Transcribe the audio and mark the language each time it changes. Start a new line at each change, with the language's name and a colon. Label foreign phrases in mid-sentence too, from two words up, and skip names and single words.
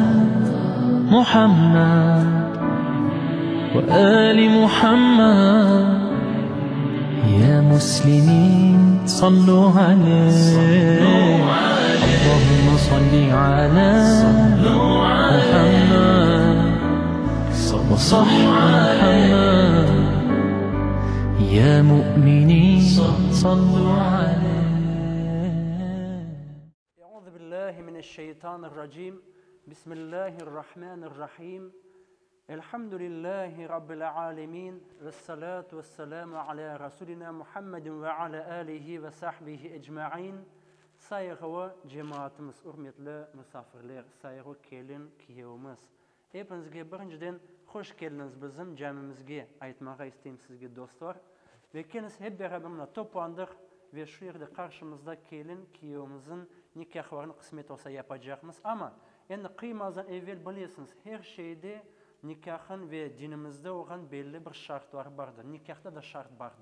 Arabic: محمد وآل محمد يا مسلمين صلوا عليه اللهم صل على محمد وصح محمد يا مؤمنين صلوا عليه. أعوذ بالله من الشيطان الرجيم. بسم الله الرحمن الرحيم. الحمد لله رب العالمين والصلاة والسلام على رسولنا محمد وعلى آله وصحبه أجمعين.
Crimean Tatar: Saygılı cemaatimiz, hürmetli misafirler, saygılı kelin kiyevimiz. Hepinizge birinciden hoş geldiniz bizim camimizge. Aytmağa isteyim sizge dostlar.
Turkish: Ve kendiniz hep beraber toplandık ve şu yerde karşımızda
Crimean Tatar: kelin kiyevimizin
Turkish: nikahlarını kısmet olsa yapacağımız. Ama yani kıymazdan evvel bilirsiniz her şeyde nikahın ve dinimizde olan belli bir şartlar vardır. Nikahta da şart vardır.